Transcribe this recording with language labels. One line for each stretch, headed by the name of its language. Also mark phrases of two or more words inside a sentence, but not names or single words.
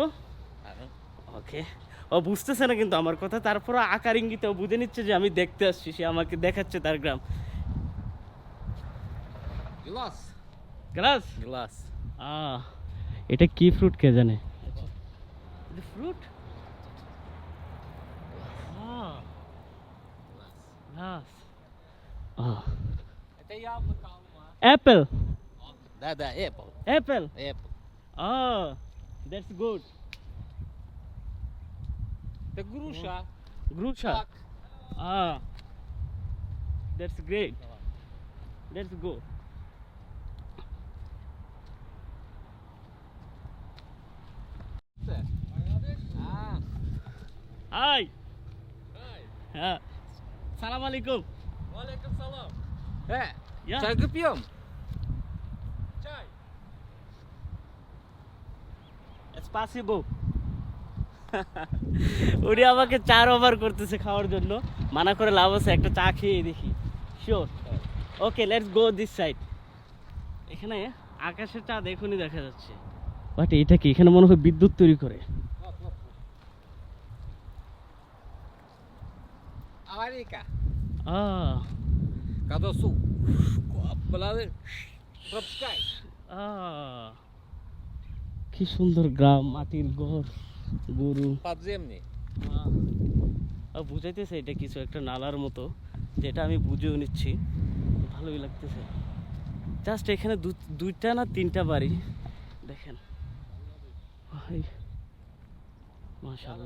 Bangla: ওকে, ও বুঝতেছে না কিন্তু আমার কথা, তারপরে আকার ইঙ্গিতে ও বুঝে নিচ্ছে যে আমি দেখতে আসছি, সে আমাকে দেখাচ্ছে তার গ্রাম।
English: Glass. গ্লাস? Glass.
Bangla: এটা কি ফ্রুট কে জানে?
English: fruit glass.
Russian: Это яблоко.
English: অ্যাপেল
Russian: Да, да, apple.
English: অ্যাপেল। Apple. That's good.
Russian: Это груша. Груша. Так.
English: That's great. Let's go. А. Hi.
Arabic: سلام عليكم. عليكم سلام.
English: Yeah.
Russian: Чай пьем? Чай.
English: It's possible.
Bangla: উনি আমাকে চার ওভার করতেছে খাওয়ার জন্য, মানা করে লাভ আছে, একটা চা খেয়ে দেখি।
English: Sure, okay let's go this side.
Bangla: এখানে আকাশের চাঁদ এখনই দেখা যাচ্ছে, বাট এটা কি এখানে মনে হয় বিদ্যুৎ তৈরি করে?
Russian: Аварийка. আহ Когда су. Пропускай.
Bangla: কি সুন্দর গ্রাম, মাটির ঘর, গরু।
Russian: Подземный.
Bangla: বুঝাইতেছে এটা কিছু একটা নালার মতো, যেটা আমি বুঝেও নিচ্ছি, ভালোই লাগতেছে। জাস্ট এখানে দুইটা না তিনটা বাড়ি দেখেন, মাশাআল্লাহ।